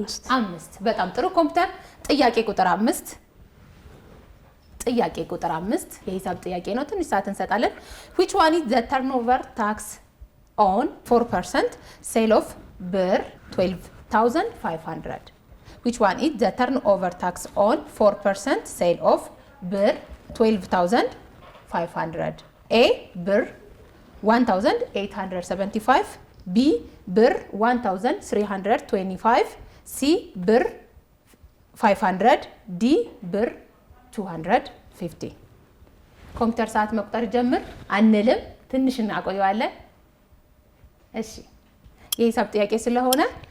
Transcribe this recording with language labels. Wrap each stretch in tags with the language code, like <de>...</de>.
<am>5 በጣም ጥሩ ኮምፒውተር። ጥያቄ ቁጥር 5 ጥያቄ ቁጥር 5 የሂሳብ ጥያቄ ነው። ትንሽ ሰዓት እንሰጣለን።</am> <en>which one is the turnover tax on 4% sale of ብር 12500? which one is the turnover tax on 4% sale of ብር 12500?</en> <am>A ብር 1875, B ብር 1325, C ብር 500, D ብር 250። ኮምፒውተር ሰዓት መቁጠር ጀምር። አንልም፣ ትንሽ እናቆየዋለን። እሺ የሂሳብ ጥያቄ ስለሆነ</am>